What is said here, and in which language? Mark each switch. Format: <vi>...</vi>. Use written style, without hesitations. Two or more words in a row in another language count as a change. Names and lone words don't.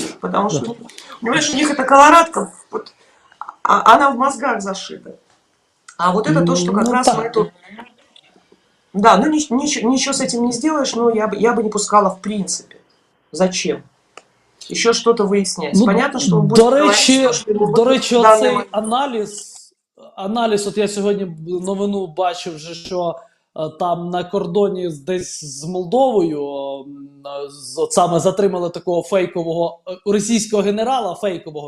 <ru>Потому что, понимаешь, у них эта колорадка, вот, она в мозгах зашита. А вот это то, что как раз мы тут... Да, ну ничего с этим не сделаешь, но я бы не пускала в принципе. Зачем? Еще что-то выяснять. Ну, понятно,</ru> <uk>що буде до речі, оцей аналіз, от я сьогодні новину бачив, вже, що там на кордоні десь з Молдовою саме затримали такого фейкового російського генерала, фейкового.</uk>